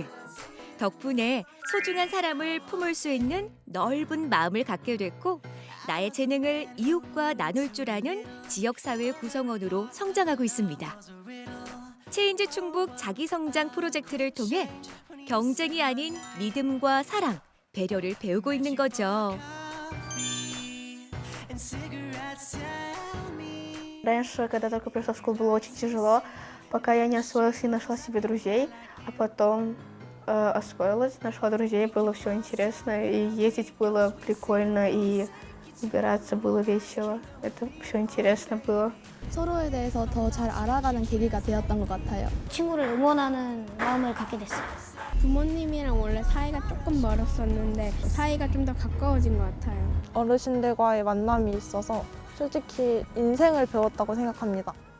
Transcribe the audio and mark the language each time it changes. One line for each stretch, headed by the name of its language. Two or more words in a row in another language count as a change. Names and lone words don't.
Korean: 덕분에 소중한 사람을 품을 수 있는 넓은 마음을 갖게 됐고 나의 재능을 이웃과 나눌 줄 아는 지역사회 구성원으로 성장하고 있습니다. 체인지 충북 자기성장 프로젝트를 통해 경쟁이 아닌 믿음과 사랑, 배려를 배우고 있는 거죠.
Russian: Раньше, когда только пришла в школу, было очень тяжело, пока я не освоилась и нашла себе друзей, а потом освоилась, нашла друзей, было все интересно, и ездить было прикольно, и убираться было весело. Это все интересно было.
Korean: 서로에 대해서 더 잘 알아가는 계기가 되었던 것 같아요. 친구를 응원하는 마음을 갖게 됐어요. 부모님이랑 원래 사이가 조금 멀었었는데 사이가 좀 더 가까워진 것 같아요. 어르신들과의 만남이 있어서 솔직히 인생을 배웠다고 생각합니다.